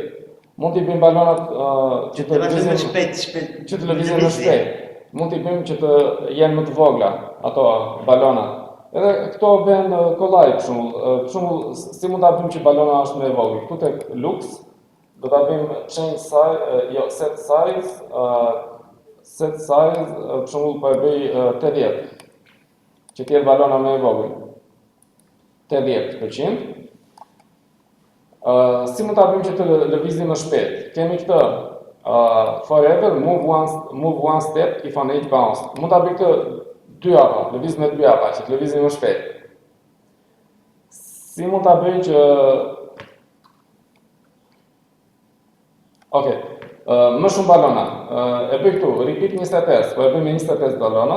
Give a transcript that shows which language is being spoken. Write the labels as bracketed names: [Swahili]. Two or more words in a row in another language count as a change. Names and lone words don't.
[Albanian] Mund t'i bëjmë balonat që të lëvizin shpejt. që të lëvizin më shpejt. Mund t'i bëjmë që të jenë më të vogla ato balonat. Edhe këto bën kollaj për shembull, si mund ta bëjmë që balona është më e vogël. Këtu tek Lux do ta bëjmë [English] change size, set size, [Albanian] për shembull po e bëj 80. Që të jetë balona më e vogël. 80%. Si mund ta bëjmë që të lëvizim më shpejt? Kemi këtë [English] forever move one step if on 8 bounce. [Albanian] Mund ta bëj këtë 2 hapa, lëviz me 2 hapa, që të lëvizim më shpejt. Si mund ta bëj që Okej, më shumë balona. E bëj këtu, repeat 25, po e bëj me 25 balona.